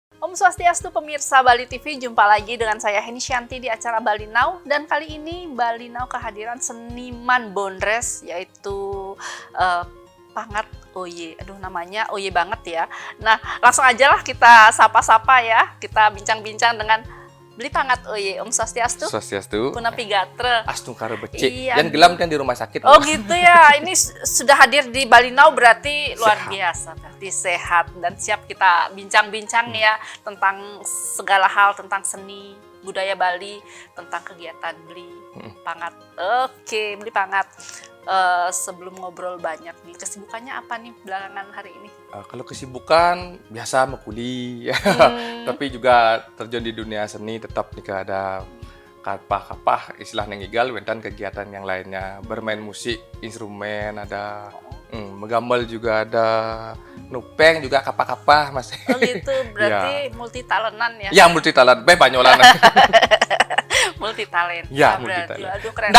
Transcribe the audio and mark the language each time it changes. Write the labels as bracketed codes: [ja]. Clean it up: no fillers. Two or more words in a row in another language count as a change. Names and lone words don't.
[ban] Om Swastiastu [id] pemirsa Bali TV, jumpa lagi dengan saya Heni Shanti di acara Bali Now. Dan kali ini Bali Now kehadiran seniman Bondres, yaitu Pangat Oye. Aduh, namanya Oye banget ya. Nah, langsung aja lah kita sapa-sapa ya. Kita bincang-bincang dengan Beli Pangat Oye. [ban] Om Swastiastu. Swastiastu. Punapi gatra. Astung karo becik. [id] Iya. Yang gelam kan di rumah sakit. Oh gitu ya. Ini sudah hadir di Bali Now berarti luar Sehat. biasa. Berarti sehat dan siap kita bincang-bincang ya tentang segala hal tentang seni budaya Bali, tentang kegiatan Beli Pangat. Oke, Beli Pangat. Sebelum ngobrol banyak nih, kesibukannya apa nih belakangan hari ini? Kalau kesibukan biasa mekuli, tapi juga terjun di dunia seni tetap jika ada kapah-kapah istilah nengigal dan kegiatan yang lainnya, bermain musik, instrumen ada, megambal juga ada, nupeng juga kapah-kapah mas. Oh gitu, berarti Ya. multi talentan ya? Ya [en] multi talent, [id] banyolan. [en] Multi talent. [id] Ya berarti. [en] multi talent. [id] Aduh keren.